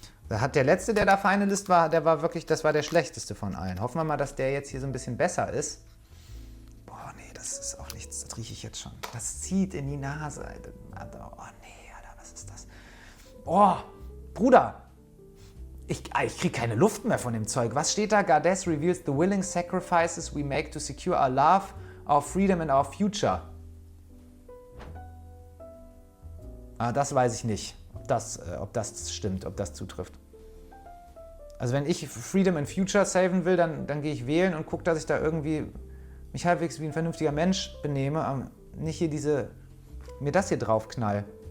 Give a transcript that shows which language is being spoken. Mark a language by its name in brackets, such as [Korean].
[German] Da hat der letzte, der da Finalist war, der war wirklich, das war der schlechteste von allen. Hoffen wir mal, dass der jetzt hier so ein bisschen besser ist. Boah, nee, das ist auch nichts, das rieche ich jetzt schon. Das zieht in die Nase, Alter. Oh nee, Alter, was ist das? Oh, Bruder, ich kriege keine Luft mehr von dem Zeug. Was steht da? [English] Goddess reveals the willing sacrifices we make to secure our love, our freedom and our future. [German] Ah, das weiß ich nicht, ob das stimmt, ob das zutrifft. Also wenn ich [English] Freedom and Future [German] saven will, dann gehe ich wählen und gucke, dass ich da irgendwie mich halbwegs wie ein vernünftiger Mensch benehme, aber nicht hier mir das hier draufknall.